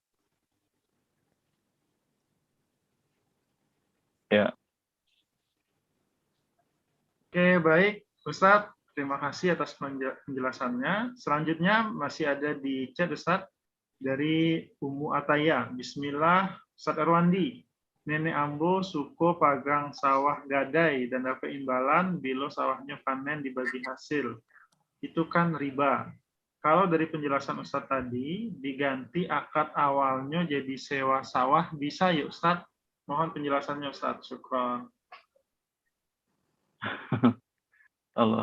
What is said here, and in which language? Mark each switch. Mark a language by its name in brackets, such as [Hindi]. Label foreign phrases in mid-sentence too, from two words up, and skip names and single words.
[Indonesian] Ya. Oke, baik. Ustadz, terima kasih atas penjelasannya. Selanjutnya masih ada di chat, Ustadz, dari Umu Ataya. Bismillah, Ustadz Erwandi. Nenek [Minangkabau] Ambo suko pagang [Indonesian] sawah gadai dan dapat imbalan bila sawahnya panen dibagi hasil. Itu kan riba. Kalau dari penjelasan Ustadz tadi, diganti akad awalnya jadi sewa sawah, bisa ya Ustadz? Mohon penjelasannya Ustadz. Syukran. Allah.